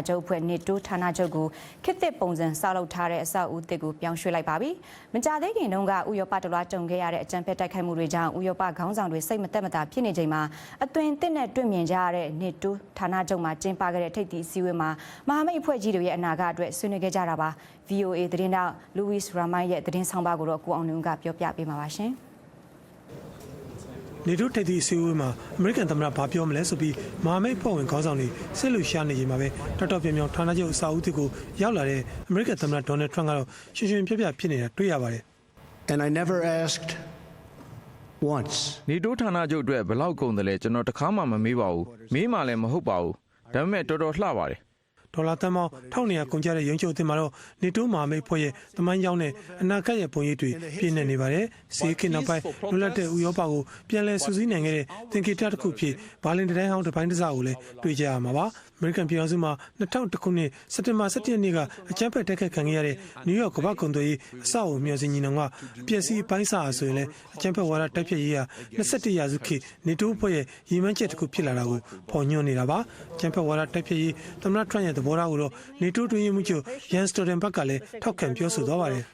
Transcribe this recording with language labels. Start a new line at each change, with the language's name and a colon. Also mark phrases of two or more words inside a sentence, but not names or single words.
Burmese: ချုပ်အဖွဲ့ NATO ဌာနချုပ်ကိုခေတ်သစ်ပုံစံဆောက်လုပ်ထားတဲ့အဆောက်အဦသစ်ကိုပြောင်းရွှေ့လိုက်ပါပြီ။မကြာသေးခင်တုန်းကဥရောပတလွှားကြုံခဲ့ရတဲ့အကြမ်းဖက်တိုက်ခိုက်မှုတွေကြောင့်ဥရောပခေါင်းဆောင်တွေစိတ်မသက်မသာဖြစ်နေချိန်မှာအသွင်သစ်နဲ့တွေ့မြင်ကြရတဲ့ NATO ဌာနချုပ်မှာကျင်းပခဲ့တဲ့ထိပ်သီးအစည်းအဝေးမှာမဟာမိတ်အဖွဲ့ကြီးတွေရဲ့အနာဂတ်အတွက်ဆွေးနွေးခဲ့ကြတာပါ။ VOA သတင်းတောက် Louis Ramay ရဲ့သတင်းဆောင်ပါကိုတော့ကိုအောင်လွင်ကပြောပြပေးမှာပါရှင်။ နေတိုးထိပ်သီးအစည်းအဝေးမှာအမေရိကန်သမ္မတဘာပြောမလဲဆိုပြီးမဟာမိတ်ဖွဲ့ဝင်ခေါင်းဆောင်တွေဆစ်လူရှာနေချိန်မှာပဲတော်ပြောင်ပြောင်ဌာနချုပ်အဆောက်အဦတစ်ကိုရောက်လာတဲ့အမေရိကန်သမ္မတဒေါ်နယ်ထရန့်ကတော့ရှင်ရှင်ပြပြဖြစ်နေတာတွေ့ရပါတယ်
English: And I never asked once.
Burmese: နေတိုးဌာနချုပ်အတွက်ဘယ်လောက်ကုန်တယ်လဲကျွန်တော်တခါမှမမေးပါဘူးမေးမှလည်းမဟုတ်ပါဘူးဒါပေမဲ့တော်တော်လှပါတယ် ဒေါ်လာတန်ပေါင်း1900ကုန်ကျတဲ့ရုံးချုပ်အသစ်မှာတော့နေတိုးမဟာမိတ်ဖွဲ့ရဲ့သမိုင်းကြောင်းနဲ့အနာဂတ်ရဲ့ပုံရိပ်တွေပြည့်နေနေပါတယ်။စီးခင်နောက်ပိုင်းလွတ်လပ်တဲ့ဥ ရောပကိုပြန်လည်စုစည်းနိုင်ခဲ့တဲ့သင်္ကေတတစ်ခုဖြစ်ဘာလင်တိုင်းဟောင်းတစ်ပိုင်းတစ်စကိုလည်းတွေ့ကြရမှာပါ။အမေရိကန်ပြည်ထောင်စုမှာ2001ခုနှစ်စက်တင်ဘာ17ရက်နေ့ကအကြမ်းဖက်တိုက်ခိုက်ခံခဲ့ရတဲ့နယူးယောက်ကမ္ဘာ့ကုန်သွယ်ရေးအဆောက်အဦမျှော်စင်ညီနောင်ကအပျက်စီးပိုင်းစာဆိုရင်လည်းအကြမ်းဖက်ဝါဒတိုက်ဖျက်ရေးဟာ21ရာစုခေတ်နေတိုးဖွဲ့ရဲ့ရည်မှန်းချက်တစ်ခုဖြစ်လာတာကိုပေါ်ညွှန်းနေတာပါ။အကြမ်းဖက်ဝါဒတိုက်ဖျက်ရေးသမ္မတထရန့်ရဲ့သဘောထားကိုတော့နေတိုးတွင်မှုချုပ်ယန်စတိုဒန်ဘက်ကလည်းထောက်ခံပြောဆိုသွားပါတယ်